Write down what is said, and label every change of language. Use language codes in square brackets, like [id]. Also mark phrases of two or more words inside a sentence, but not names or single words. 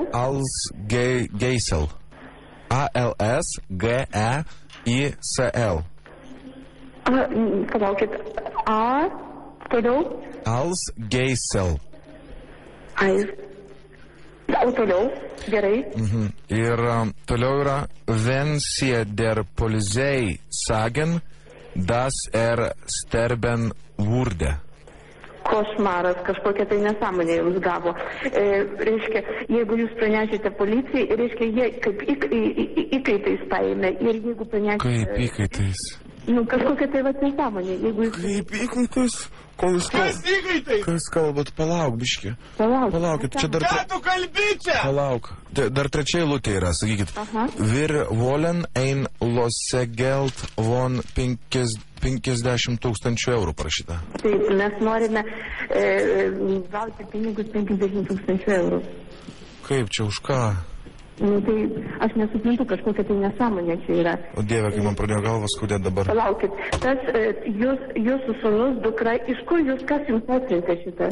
[de] Als Geisel. A-L-S-G-E-I-C-L. [lt] Palaukit, A, toliau. [de] Als Geisel. [lt] O toliau, gerai. Ir toliau yra [de] Wenn Sie der Polizei sagen, dass sterben wurde. [lt] Košmaras, kažkokia tai nesąmonė jums gavo. Reiškia, jeigu jūs pranešite policijai, reiškia, jie kaip įkaitais paėmė. Ir jeigu pranešite... Kaip įkaitais? Kažkokia tai nesąmonė. Kaip įkaitais? Kas įkaitais? Kas kalbat? Palauk, biški. Palaukit, čia dar... Ką tu kalbi čia? Palauk. Dar 3 eilutė yra, sakykit. [de] Wir wollen ein Losegeld von 50 000 [lt] eurų parašyta. Taip, mes norime gauti pinigus 50 000 eurų. Kaip čia, už ką? Tai aš nesuprantu, kažkokia tai nesąmonė čia yra. O Dieve, kai man pradėjo galvas skaudėti dabar. Palaukit, tas jūsų sūnus, dukra, iš kur kas jums atsiuntė šitas?